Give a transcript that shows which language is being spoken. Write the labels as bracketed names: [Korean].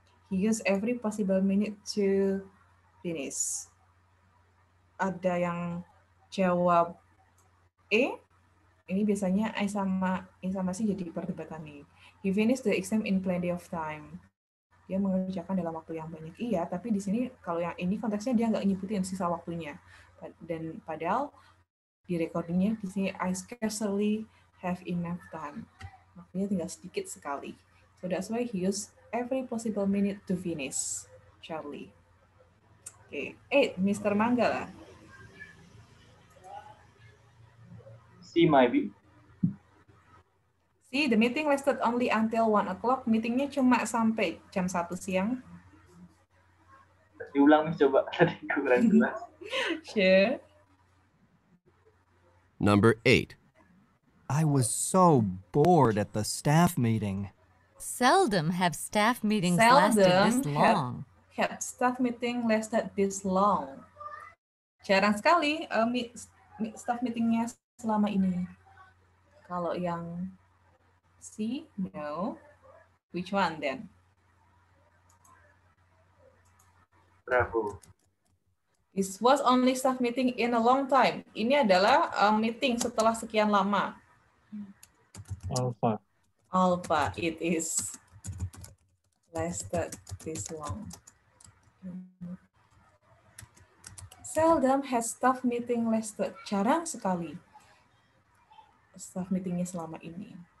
[English] He used every possible minute to finish. [Indonesian] Ada yang jawab E, ini biasanya I sama C jadi perdebatan nih. [English] He finished the exam in plenty of time. [Indonesian] Dia mengerjakan dalam waktu yang banyak. Iya, tapi di sini kalau yang ini konteksnya dia nggak nyebutin sisa waktunya. Dan padahal di recordingnya di sini [English] I scarcely have enough time. [Indonesian] Waktunya tinggal sedikit sekali. [English] So that's why he used every possible minute to finish. Charlie. Okay. 8, Mr. Manggala. C, maybe. See, the meeting lasted only until 1 o'clock. [Indonesian] Meetingnya cuma sampai jam 1 siang. Diulang nih coba, tadi kurang jelas. [English] Sure. Number 8. I was so bored at the staff meeting. Seldom have staff meetings lasted this long. Have staff meeting lasted this long. [Indonesian] Jarang sekali staff meetingnya selama ini. Kalau yang [English] C, no. Which one then? Bravo. This was only staff meeting in a long time. [Indonesian] Ini adalah meeting setelah sekian lama. [English] Alpha. Alpha, it is lasted this long. Seldom has staff meeting lasted. [Indonesian] Jarang sekali staff meetingnya selama ini.